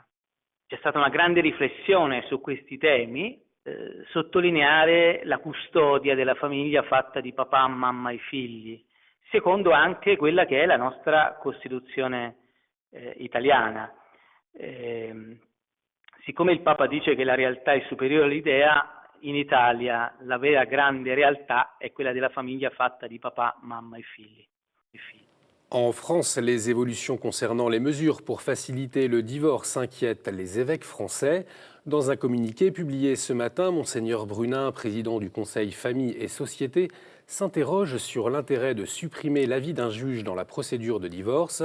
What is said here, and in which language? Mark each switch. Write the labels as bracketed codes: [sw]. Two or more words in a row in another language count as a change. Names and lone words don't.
[it] C'è stata una grande riflessione su questi temi, sottolineare la custodia della famiglia fatta di papà, mamma e figli, secondo anche quella che è la nostra Costituzione italiana. Siccome il Papa dice che la realtà è superiore all'idea, in Italia la vera grande realtà è quella della famiglia fatta di papà, mamma e figli. [fr] En France, les évolutions concernant les mesures pour faciliter le divorce inquiètent les évêques français. Dans un communiqué publié ce matin, Monseigneur Brunin, président du Conseil Famille et Société, s'interroge sur l'intérêt de supprimer l'avis d'un juge dans la procédure de divorce.